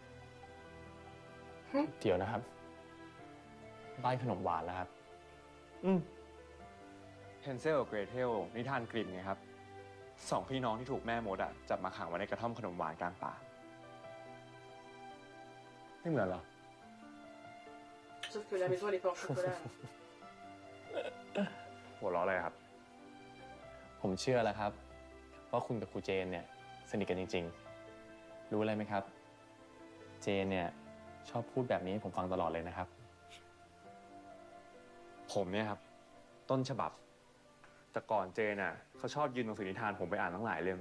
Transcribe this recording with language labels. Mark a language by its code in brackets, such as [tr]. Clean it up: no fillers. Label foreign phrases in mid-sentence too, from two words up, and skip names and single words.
[th] เดี๋ยวนะครับ บ้านขนมหวานแล้วครับ เฮนเซลกับเกรเทลนิทานกลิ่นไงครับสองพี่น้องที่ถูกแม่มดอะจับมาขังไว้ในกระท่อมขนมหวานกลางป่า ไม่เหมือนเหรอ [fr] Sauf que la maison elle est pas en chocolat. [th] หัวเราะอะไรครับ ผมเชื่อแล้วครับว่าคุณกับครูเจนเนี่ยสนิทกันจริงๆ รู้อะไรไหมครับ เจนเนี่ยชอบพูดแบบนี้ให้ผมฟังตลอดเลยนะครับ ผมเนี่ยครับ ต้นฉบับ แต่ก่อนเจนน่ะเขาชอบยืนหนังสือนิทานผมไปอ่านตั้งหลายเล่ม